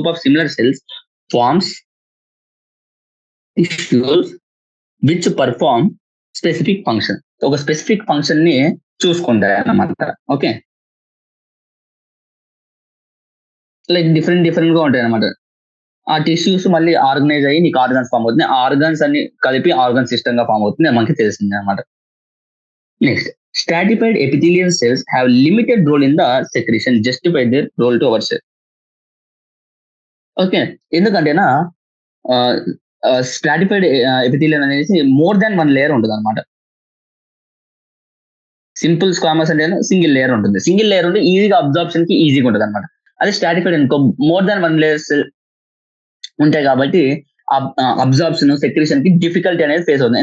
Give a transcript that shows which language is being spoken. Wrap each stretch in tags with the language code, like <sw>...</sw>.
<en>group of similar cells forms tissues which perform specific function,</en> <te>ఒక specific function ని చూసుకుంటాయి అన్నమాట. Okay, like different గా ఉంటాయి అనమాట. ఆ టిష్యూస్ మళ్ళీ ఆర్గనైజ్ అయ్యి నీకు ఆర్గన్స్ ఫామ్ అవుతుంది, ఆర్గన్స్ అన్ని కలిపి ఆర్గన్ సిస్టమ్ గా ఫామ్ అవుతుంది, మనకి తెలిసింది అనమాట.</te> <en>Next, stratified epithelial cells have limited role in the secretion, justify their role to our cell. Okay,</en> <te>ఎందుకంటేనా stratified epithelium అనేది మోర్ దాన్ 1 లేయర్ ఉంటుంది అనమాట. సింపుల్ స్క్వామస్ అంటే సింగిల్ లేయర్ ఉంటుంది. సింగిల్ లేయర్ ఉంటే ఈజీగా అబ్జార్ప్షన్ కి ఈజీగా ఉంటుంది అనమాట. అదే స్ట్రాటిఫైడ్ అనుకో మోర్ దాన్ 1 లేయర్స్ ఉంటాయి కాబట్టి అబ్జార్ప్షన్ సెక్రేషన్ కి డిఫికల్టీ అనేది ఫేస్ అవుతుంది.</te>